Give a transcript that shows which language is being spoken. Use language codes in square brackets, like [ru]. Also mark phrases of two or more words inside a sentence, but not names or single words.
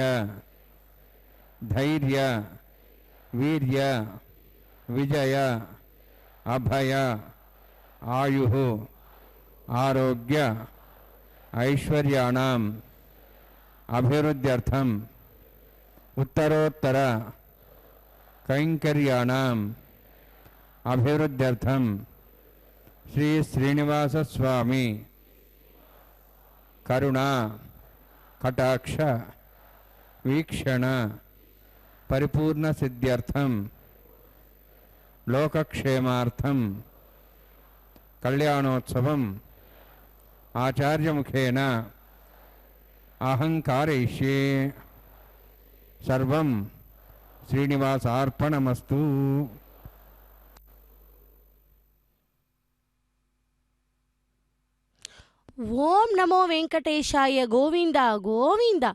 [sa] ధైర్య వీర్య విజయ అభయ ఆయు ఆరోగ్య ఐశ్వర్యాణం అభివృద్ధ్యర్థం ఉత్తరోత్తర కైంకర్యాణం అభివృద్ధ్యర్థం శ్రీ శ్రీనివాస స్వామి కరుణ కటాక్ష వీక్షణ పరిపూర్ణ సిద్ధ్యర్థం लोकक्षेमार्थं कल्याणोत्सवम् आचार्यमुखेन अहं कारयिष्ये। सर्वं श्रीनिवासार्पणमस्तु। ஓம் நமோ வெங்கடேஷாய கோவிந்தா கோவிந்தா.